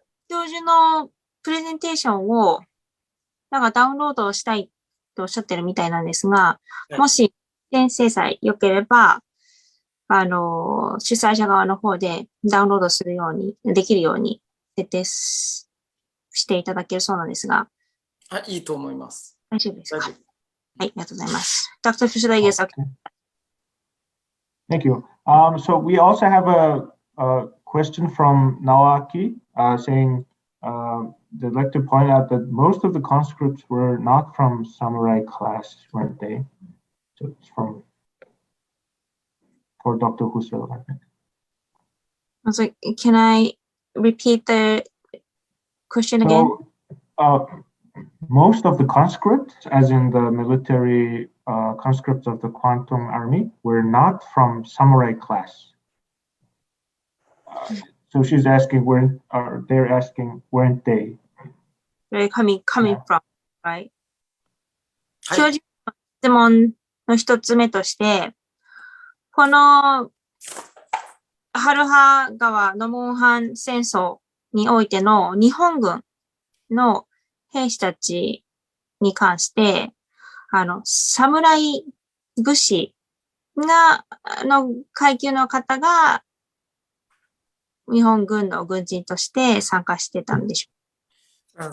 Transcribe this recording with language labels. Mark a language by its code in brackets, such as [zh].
[ja] 教授のプレゼンテーションを、ダウンロードしたいとおっしゃってるみたいなんですが、もし先生さえ良ければ、主催者側の方でダウンロードするように、できるように設定していただけるそうなんですが。いいと思います。大丈夫ですか？はい、ありがとうございます。 [en] Dr. Fushida, yes, okay. Thank you. So we also have a question from Naoaki saying they'd like to point out that most of the conscripts were not from samurai class, weren't they? So it's from for Dr. Husel, I think. So, can I repeat the question again? So, most of the conscripts, as in the military conscripts of the Kwantung Army, were not from samurai class. So she's asking, they're asking, weren't they? Where coming from, right? [ja] はい教授の質問の一つ目として、このハルハ川ノモンハン戦争においての日本軍の兵士たちに関して、侍武士の階級の方が日本軍の軍人として参加してたんでしょ